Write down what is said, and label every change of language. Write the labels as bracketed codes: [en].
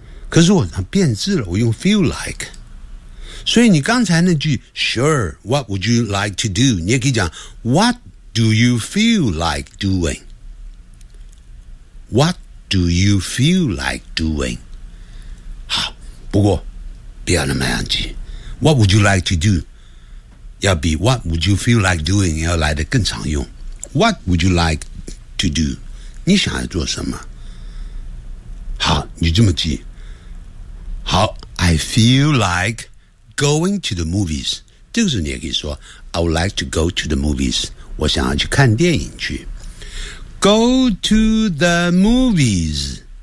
[zh] 可是我变质了我用 [en] feel like [zh] 所以你刚才那句 [en] Sure, what would you like to do [zh] 你也可以讲 [en] What do you feel like doing What do you feel like doing [zh] 好不过不要那么样记 [en] What would you like to do? [zh] 要比 [en] What would you feel like doing? [zh] 要来得更常用 [en] What would you like to do? [zh] 你想要做什么好你这么记好 [en] I feel like going to the movies 这个时候你也可以说 I would like to go to the movies [zh] 我想要去看电影去 [en] Go to the movies